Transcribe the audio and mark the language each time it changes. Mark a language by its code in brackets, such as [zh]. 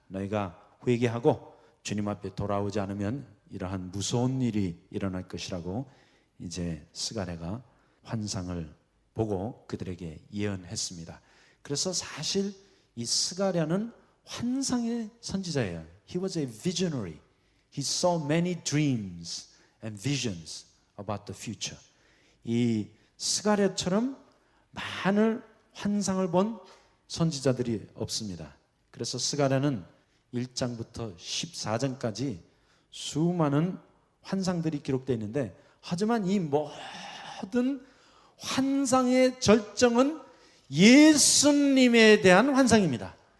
[ko] 너희가 회개하고 주님 앞에 돌아오지 않으면 이러한 무서운 일이 일어날 것이라고 이제 스가랴가 환상을 보고 그들에게 예언했습니다. 그래서 사실 이 스가랴는 환상의 선지자예요. [en] He was a visionary. He saw many dreams and visions about the future. [ko] 이 스가랴처럼 많은 환상을 본 선지자들이 없습니다. 그래서 스가랴는 1장부터 14장까지 수많은 환상들이 기록되어 있는데 하지만 이 모든 환상의 절정은 예수님에 대한 환상입니다.